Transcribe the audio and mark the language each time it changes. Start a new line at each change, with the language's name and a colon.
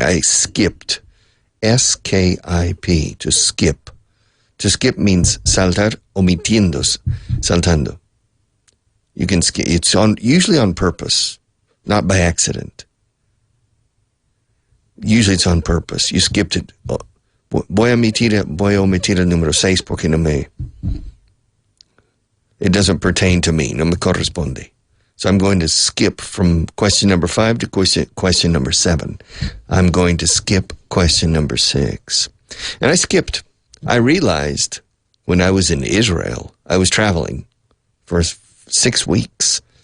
English: I skipped. S-K-I-P, to skip. To skip means
Spanish: saltar, omitiendo, saltando.
English: You can skip. It's usually on purpose, not by accident. Usually it's on purpose. You skipped it.
Spanish: Voy a omitir el número 6 porque no me...
English: It doesn't pertain to me.
Spanish: No me corresponde.
English: So I'm going to skip from question number 5 to question number 7. I'm going to skip question number 6. And I skipped. I realized when I was in Israel, I was traveling for 6 weeks.